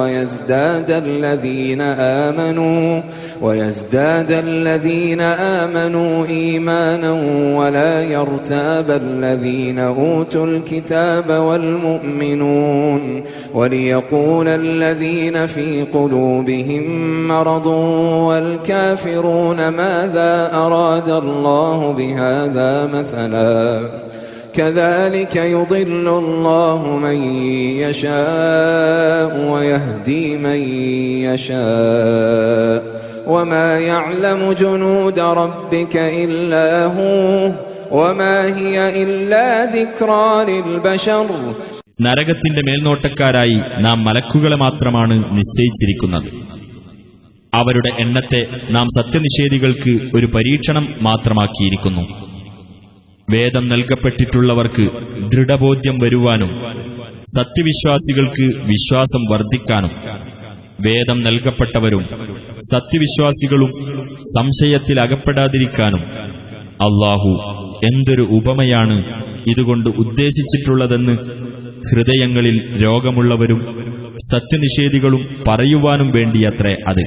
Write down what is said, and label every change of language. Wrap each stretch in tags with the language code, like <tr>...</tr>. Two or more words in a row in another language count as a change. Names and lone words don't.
<ar>ويزداد الذين آمنوا إيمانا ولا يرتاب الذين أوتوا الكتاب والمؤمنون وليقول الذين في قلوبهم مرض والكافرون ماذا أراد الله بهذا مثلا كذلك يضل الله من يشاء ويهدي من يشاء وما يعلم جنود ربك إلا هو وما هي إلا ذكرى للبشر.</ar> <ml>നരകത്തിന്റെ മേൽനോട്ടക്കാരായി നാം മലക്കുകളെ മാത്രമാണ് നിശ്ചയിച്ചിരിക്കുന്നത്. അവരുടെ എണ്ണത്തെ നാം സത്യനിഷേധികൾക്ക് ഒരു പരീക്ഷണം മാത്രമാക്കിയിരിക്കുന്നു. വേദം നൽകപ്പെട്ടിട്ടുള്ളവർക്ക് ദൃഢബോധ്യം വരുവാനും സത്യവിശ്വാസികൾക്ക് വിശ്വാസം വർദ്ധിക്കാനും വേദം നൽകപ്പെട്ടവരും സത്യവിശ്വാസികളും സംശയത്തിൽ അകപ്പെടാതിരിക്കാനും അല്ലാഹു എന്തൊരു ഉപമയാണ് ഇതുകൊണ്ട് ഉദ്ദേശിച്ചിട്ടുള്ളതെന്ന് ഹൃദയങ്ങളിൽ രോഗമുള്ളവരും സത്യനിഷേധികളും പറയുവാനും വേണ്ടിയത്രേ അത്.</ml>